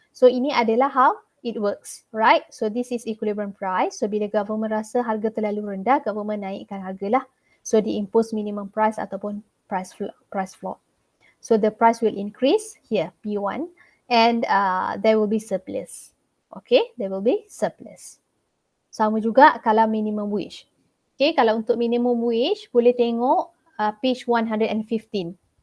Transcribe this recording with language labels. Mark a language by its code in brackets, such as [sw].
[en] So [ms] ini adalah [en] how it works, right? So this is equilibrium price. [ms] So bila government rasa harga terlalu rendah, government naikkan harga lah. So di impose minimum price ataupun price floor. [en] So the price will increase here, P1, and there will be surplus. Okay, there will be surplus. [ms] Sama juga kalau [en] minimum wage. [ms] Okay, kalau untuk minimum wage, boleh tengok page 115.